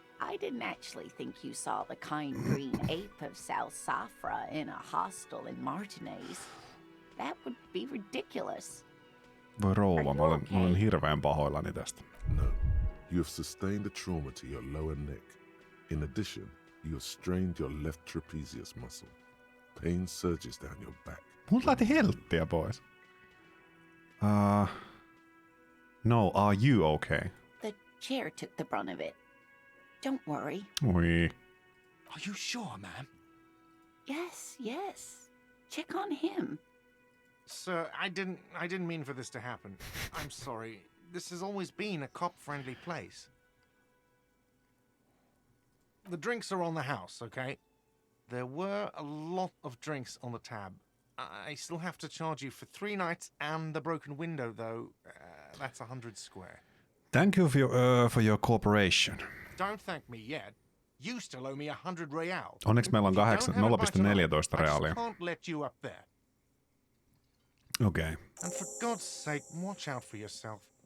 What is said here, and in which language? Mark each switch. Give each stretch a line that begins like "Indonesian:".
English: I didn't actually think you saw the kind green ape of South Safra in a hostel in Martinez. That would be ridiculous.
Finnish: Voi rouva, mä olen hirveän pahoillani tästä.
English: No, you have sustained a trauma to your lower neck. In addition, you have strained your left trapezius muscle. Pain surges down your back.
Finnish: Mut lähti helttiä pois.
English: No, are you okay? The chair took the brunt of it. Don't worry. Oi. Are you sure, ma'am? Yes. Check on him. Sir, I didn't mean for this to happen. I'm sorry. This has always been a cop-friendly place. The drinks are on the house, okay? There were a lot of drinks on the tab. I still have to charge you for 3 nights and the broken window, though. That's 100 square. Thank you for your cooperation. Don't thank me yet. You still owe me 100 real.
Finnish: Onneksi meillä on 0,14 reaalia.
English: I just can't let you up there. Okay. And for God's sake, watch out for yourself.